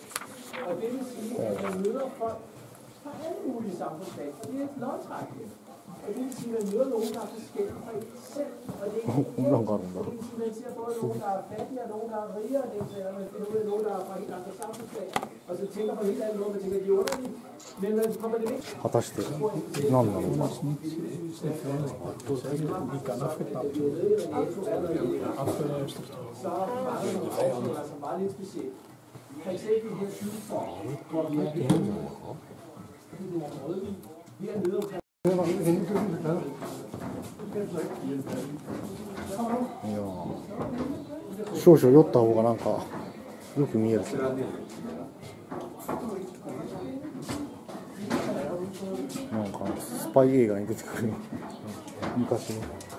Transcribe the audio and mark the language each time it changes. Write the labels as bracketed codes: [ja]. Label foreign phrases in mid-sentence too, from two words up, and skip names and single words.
[da] Og det vil sige, at man møder folk fra alle mulige samfundslag, og det er et lodtrækning. Og det vil sige, at man møder nogen, der er forskellige fra et selv. Og det er ikke det vil sige, at man ser både nogen, der er fattige, og nogen, der er rigere, og det vil sige, at man finder ud af nogen, der er fra helt andre samfundslag. Og så tænker på helt anden måde, man tænker, at de er underlige. Men man kommer det væk. [ja] 果たして何なのか。 [da] Så var der nogle som var lidt specielt. For eksempel her sydfor, hvor vi har det var rødvin. [ja] いや少々酔った方がなんかよく見えるけど。なんかスパイ映画に出てくる昔の。